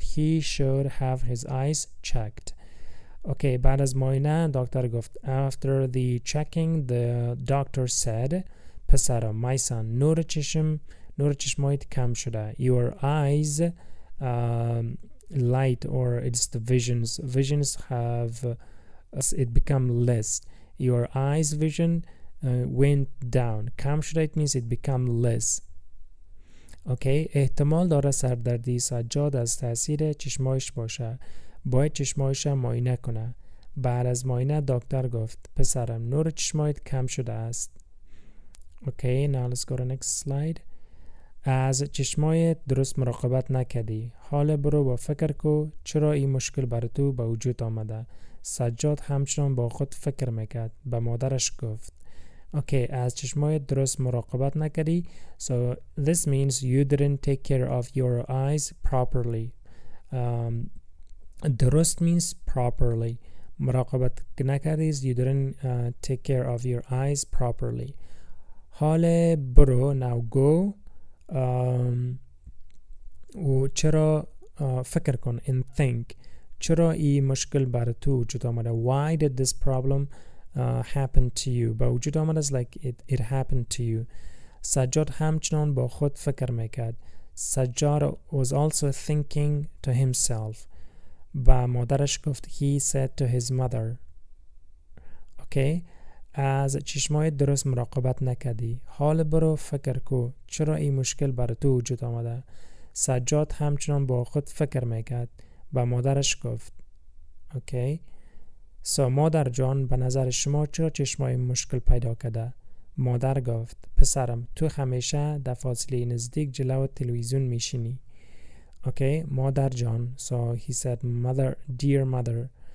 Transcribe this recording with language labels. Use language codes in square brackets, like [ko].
[en] He should have his eyes checked. [fa] Okay, بعد از معاینه دکتر گفت, [en] after the checking the doctor said, [fa] پسرم, [en] my son, [fa] نور چشمایت کم شده. [en] Your eyes light, or it's the visions have it become less. Your eyes vision went down. [fa] کم شده, [en] it means it become less. [fa] Okay, احتمال داره سردردی سجاد از تاثیر چشمایش باشه. باید چشمایش معاینه کنه. بعد از معاینه دکتر گفت پسرم نور چشمایت کم شده است. [en] Okay, now let's go to next slide. [fa] از چشمایت درست مراقبت نکردی. حالا برو با فکر کو چرا این مشکل بر تو به وجود آمده. سجاد همچنان با خود فکر میکرد. به مادرش گفت. Okay, از چشمایت درست مراقبت نکردی. [en] So this means you didn't take care of your eyes properly. درست means properly. [fa] مراقبت نکردی, [en] you didn't take care of your eyes properly. [fa] حالا برو, [en] now go. [fa] و چرا فکر کن, [en] and think. [fa] چرا این مشکل بر تو وجود آمده. [en] Why did this problem happen to you? [fa] با وجود آمده [en] is like it happened to you. [fa] سجاد همچنان با خود فکر میکرد. [en] سجاد was also thinking to himself. [fa] و مادرش گفت [en] he said to his mother. Okay. [fa] از چشمای درست مراقبت نکردی. حال برو فکر کو چرا این مشکل بر تو وجود آمده. سجاد همچنان با خود فکر میکرد. و مادرش گفت اوکی. مادر جان به نظر شما چرا چشمای مشکل پیدا کرده؟ مادر گفت پسرم تو همیشه در فاصله نزدیک جلو تلویزیون میشینی. اوکی. مادر جان. [en] So he said mother, dear mother.